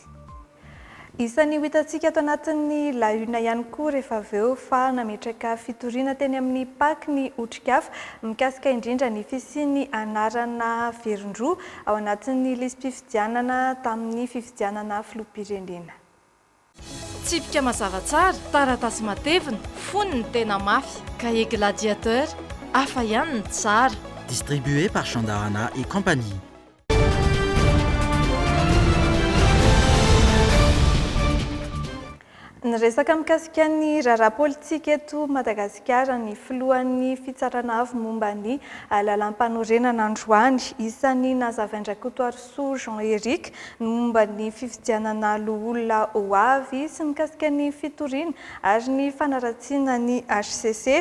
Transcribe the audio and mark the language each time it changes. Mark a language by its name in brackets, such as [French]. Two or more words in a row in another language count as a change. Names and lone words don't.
[Malagasy] Isan'ny hitantsika ato anatin'ny La Une ihany koa rehefa avy eo fa nametraka fitoriana teny amin'ny PAK ny otrikafa mikasika indrindra ny fisian'ny anarana Verindroa ao anatin'ny lisam-pifidianana tamin'ny fifidianana filoham-pirenena. Tsipika mazava tsara, taratasy matevina, foniny tena mafy, [French] cahier gladiateur, [Malagasy] hafa ihany ny tsara. [French] Distribué par Chandarana et compagnie. [Malagasy] Resaka mikasika ny raharaha politika eto Madagasikara ny filohan'ny fitsarana avy momba ny lalam-panorenana androany. Isan'ny nazavaindraka eto Arso Jean-Éric momba ny fifidianana loholona ho avy sy mikasika ny fitoriana ary ny fanaratsiana ny HCC.